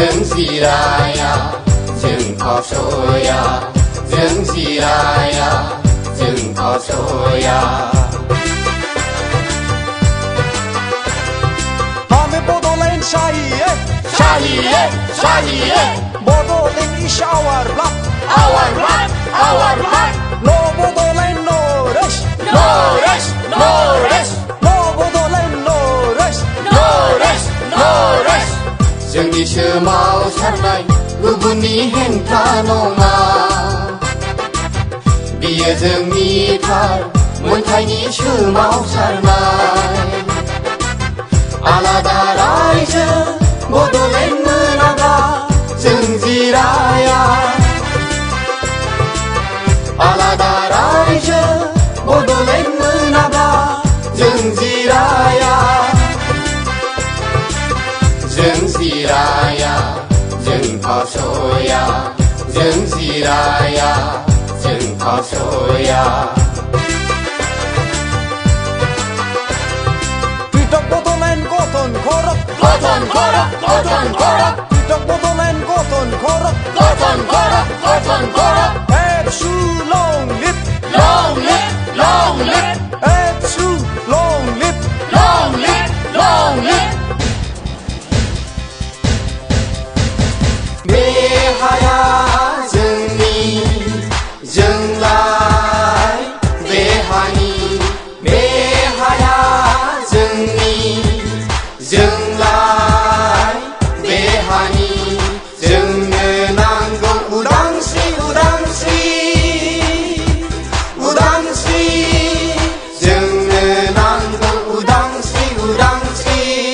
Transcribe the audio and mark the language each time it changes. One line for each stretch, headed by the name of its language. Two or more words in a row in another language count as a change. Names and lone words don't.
Bodo: जों जिराया जों थसया जों जिराया जों थसया
Nepali: हामी बड'लेण्ड चाहिए
Hindi: चाहिए चाहिए
English: Bodoland is our blood our blood our blood No Bodoland no rest no rest no rest No Bodoland no rest no rest no rest
Bodo: जोंनि सोमावसारनाय गुबुननि हेंथा नङा बियो जोंनि थार मोनथायनि सोमावसारनाय आलादा रायजो बड'लेण्ड मोनाबा जों जिराया आलादा रायजो बड'लेण्ड मोनाबा जों जिराया जों जिराया जों थसया जों जिराया जों थसया Pitok Bodoland Goton Korok Goton korok goton korok Pitok Bodoland Goton Korok goton korok goton korok Epsu long lip long lip long lip Epsu long lip long lip long lip बेहाया जोंनि जोंलाय बेहानि बेहाया जोंनि जोंलाय बेहानि जोंनो नांगौ उदांस्रि उदांस्रि उदांस्रि जोंनो नांगौ उदांस्रि उदांस्रि